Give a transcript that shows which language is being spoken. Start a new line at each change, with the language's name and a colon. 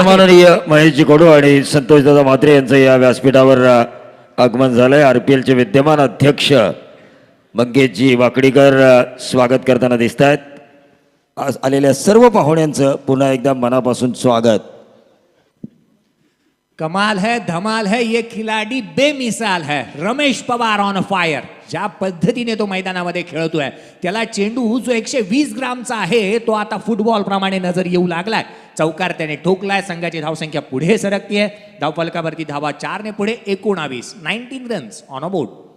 Marathi: सन्माननीय महेशजी कडू आणि संतोषदादा म्हात्रे यांचं या व्यासपीठावर आगमन झालंय. RPL चे विद्यमान अध्यक्ष मंगेशजी वाकडीकर स्वागत करताना दिसत आहेत. आज आलेल्या सर्व पाहुण्यांचं पुन्हा एकदा मनापासून स्वागत.
Hindi: कमाल है, धमाल है, ये खिलाडी बेमिसाल है.
English: Ramesh Pawar on fire.
Marathi: ज्या पद्धतीने तो मैदानामध्ये खेळतोय, त्याला चेंडू जो 120 ग्रामचा आहे तो आता फुटबॉल प्रमाणे नजर येऊ लागलाय. चौकार त्याने ठोकलाय. संघाची धावसंख्या पुढे सरकतीये. धावफलकावरती धावा 4 ने पुढे 19
English: Runs on a board.